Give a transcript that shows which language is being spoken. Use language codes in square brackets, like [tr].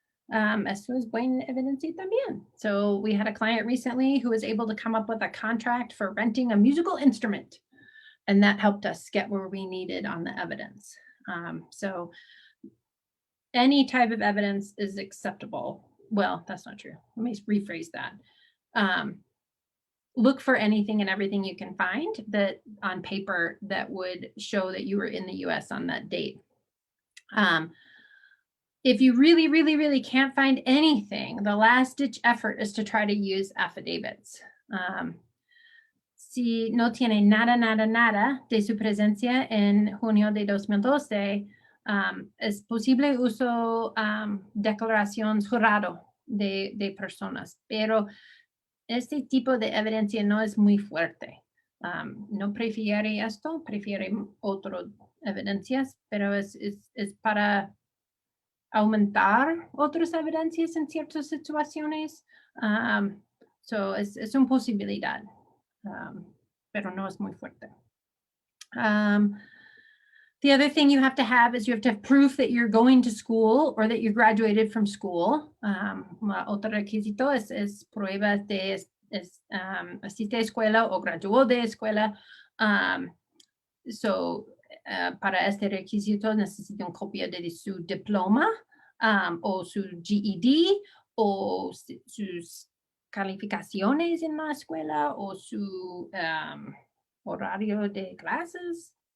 [es] Eso es buena evidencia también. [en] So we had a client recently who was able to come up with a contract for renting a musical instrument, and that helped us get where we needed on the evidence. So any type of evidence is acceptable. Well, that's not true. Let me rephrase that. Look for anything and everything you can find that on paper that would show that you were in the US on that date. If you really, really, really can't find anything, the last ditch effort is to try to use affidavits. [es] Si no tiene nada de su presencia en junio de 2012, es posible uso declaración jurado de personas, pero este tipo de evidencia no es muy fuerte. No prefiere esto, prefiere otras evidencias, pero es para aumentar otras evidencias en ciertas situaciones. So es una posibilidad, pero no es muy fuerte. [en] The other thing you have to have is you have to have proof that you're going to school or that you graduated from school. [es] Otro requisito es pruebas de asiste a escuela o graduó de escuela. Para este requisito necesita una copia de su diploma o su GED o sus calificaciones en la escuela o su horario de clases.